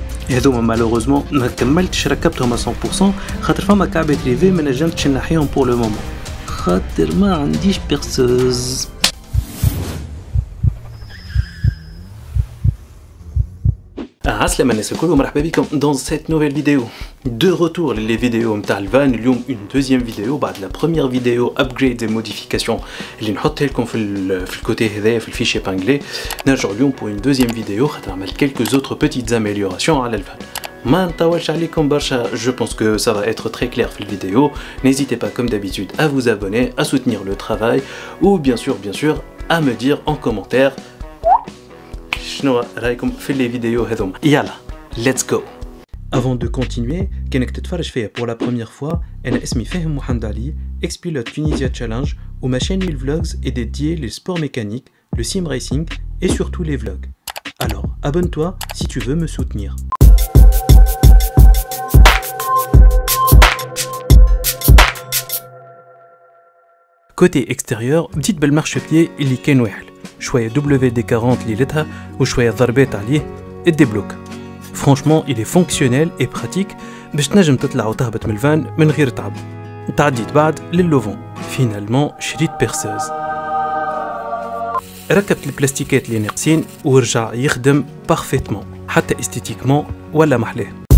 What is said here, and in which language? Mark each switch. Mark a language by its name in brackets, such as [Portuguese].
[Arabic] هذوما مالوغوزمون ما كملتش ركبتهم 100% خاطر فما كعبة ريفي ما نجمتش نحيهم بور لو مومون خاطر ما عنديش بيرسوز. [French] Assalam alaikum wa marhaba dans cette nouvelle vidéo. De retour les vidéos [Arabic] نتاع الفان اليوم [French] une deuxième vidéo بعد la première vidéo upgrade et modification [Arabic] اللي نحطها لكم في الكوتي هذايا في الفيش [French] épinglé. [Arabic] نرجعوا اليوم [French] pour une deuxième vidéo [Arabic] خاطر نعمل [French] quelques autres petites améliorations على الفان. [Arabic] ما نطولش عليكم برشا, [French] je pense que ça va être très clair [Arabic] في الفيديو. [French] N'hésitez pas comme d'habitude à vous abonner, à soutenir le travail ou bien sûr à me dire en commentaire [Arabic] شنو رايكم في [French] les vidéos [Arabic] هذوما. [French] يلا let's go. Avant de continuer, [Arabic] كانك تتفرج فيا [French] pour la première fois, [Arabic] أنا اسمي فاهم محمد علي, [French] ex-pilote Tunisia Challenge, où ma chaîne Lil Vlogs est dédiée les sports mécaniques, le sim racing et surtout les vlogs. Alors, abonne-toi si tu veux me soutenir. Côté extérieur, petite belle marchepied [Arabic] اللي كان واحد. شوية WD-40 ليلتها وشوية ضربات عليه الديبلوك. [French] Franchement, il est fonctionnel et pratique [Arabic] باش تنجم تطلع وتهبط من الفان من غير تعب. تعديت بعد لللوفون. فينالمون شريت بيرسوز. ركبت البلاستيكات اللي ناقصين ورجع يخدم بارفيتمون حتى استيتيكمون ولا محلاه.